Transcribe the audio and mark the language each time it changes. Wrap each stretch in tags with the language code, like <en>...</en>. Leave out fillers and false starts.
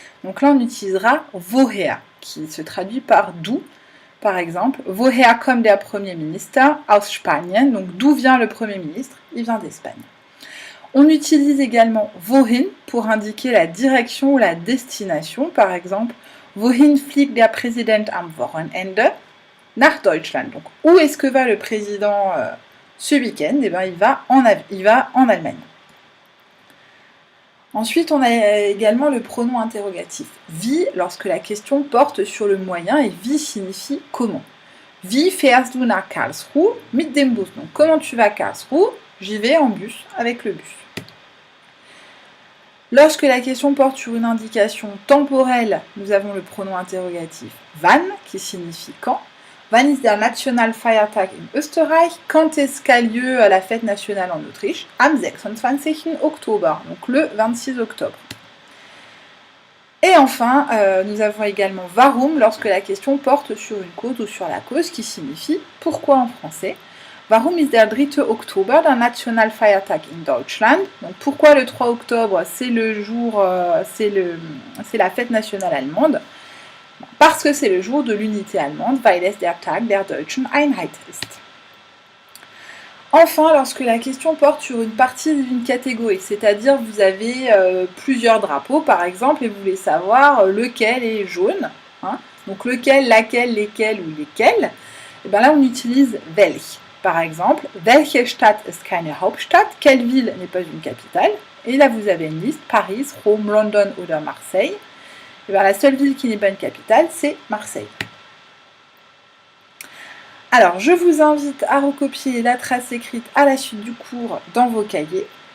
<fr>Donc là, on utilisera woher, qui se traduit par d'où. Par exemple,</fr> <de>woher kommt der Premier Minister? Aus Spanien.</de> <fr>Donc d'où vient le Premier ministre? Il vient d'Espagne. On utilise également wohin pour indiquer la direction ou la destination. Par exemple,</fr> <de>wohin fliegt der Präsident am Wochenende? Nach Deutschland.</de> <fr>Donc où est-ce que va le président ce week-end? Eh bien, il va en Allemagne. Ensuite, on a également le pronom interrogatif wie lorsque la question porte sur le moyen et wie signifie comment.</fr> <de>Wie fährst du nach Karlsruhe mit dem Bus?</de> <fr>Donc comment tu vas à Karlsruhe? J'y vais en bus avec le bus. Lorsque la question porte sur une indication temporelle, nous avons le pronom interrogatif wann qui signifie quand.</fr> <de>Wann ist der Nationalfeiertag in Österreich?</de> <fr>Quand est-ce qu'a lieu la fête nationale en Autriche?</fr> <de>Am 26. Oktober,</de> <fr>donc le 26 octobre. Et enfin, nous avons également warum lorsque la question porte sur une cause ou sur la cause qui signifie pourquoi en français.</fr> <de>Warum ist der 3. Oktober der Nationalfeiertag in Deutschland?</de> <fr>Donc pourquoi le 3 octobre c'est le jour, c'est la fête nationale allemande? Parce que c'est le jour de l'unité allemande,</fr> <de>weil es der Tag der deutschen Einheit ist.</de> <fr>Enfin, lorsque la question porte sur une partie d'une catégorie, c'est-à-dire vous avez plusieurs drapeaux par exemple et vous voulez savoir lequel est jaune, hein, donc lequel, laquelle, lesquels ou lesquels, et bien là on utilise welch. Par exemple,</fr> <de>welche Stadt ist keine Hauptstadt?</de> <fr>Quelle ville n'est pas une capitale? Et là vous avez une liste, Paris, Rome, London ou Marseille. Et bien, la seule ville qui n'est pas une capitale, c'est Marseille. Alors, je vous invite à recopier la trace écrite à la suite du cours dans vos cahiers.</fr>